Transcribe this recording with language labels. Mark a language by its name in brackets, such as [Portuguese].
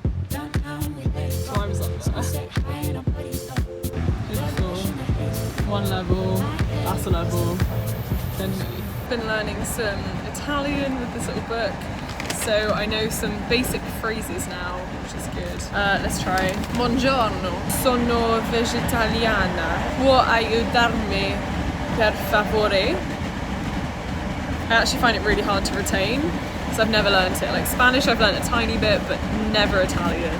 [English] Climbs up there. One level, that's a level, then me. Been learning some Italian with this little book, so I know some basic phrases now, which is good. Let's try. [Italian] Buongiorno, sono vegetariana. Può aiutarmi per favore? [English] I actually find it really hard to retain, because I've never learned it. Like Spanish I've learned a tiny bit, but never Italian.